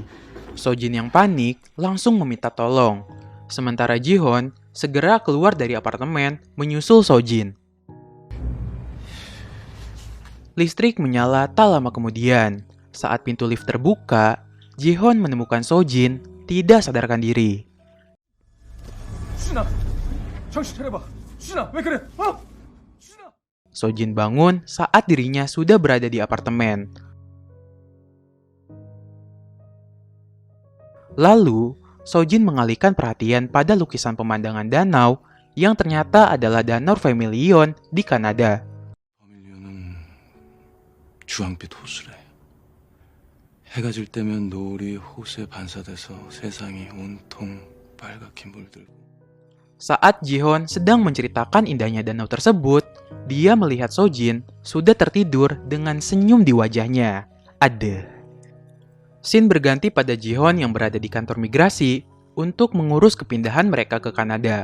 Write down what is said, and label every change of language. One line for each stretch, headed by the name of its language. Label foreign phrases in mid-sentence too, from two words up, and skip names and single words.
Indonesian: So-jin yang panik langsung meminta tolong. Sementara Ji-hoon segera keluar dari apartemen menyusul So-jin. Listrik menyala tak lama kemudian. Saat pintu lift terbuka, Ji-hoon menemukan So-jin tidak sadarkan diri.
Korean: 수진아, 정신 차려봐. 수진아, 왜 그래? 수진아.
Indonesian: So-jin bangun saat dirinya sudah berada di apartemen. Lalu, So-jin mengalihkan perhatian pada lukisan pemandangan danau yang ternyata adalah Danau Vermilion di Kanada.
Korean: 버밀리온은 주황빛 호수래. 해가 질 때면 노을이 호수에 반사돼서 세상이 온통 빨갛게 물들고.
Indonesian: Saat Ji-hoon sedang menceritakan indahnya danau tersebut, dia melihat So-jin sudah tertidur dengan senyum di wajahnya. Scene berganti pada Ji-hoon yang berada di kantor migrasi untuk mengurus kepindahan mereka ke Kanada.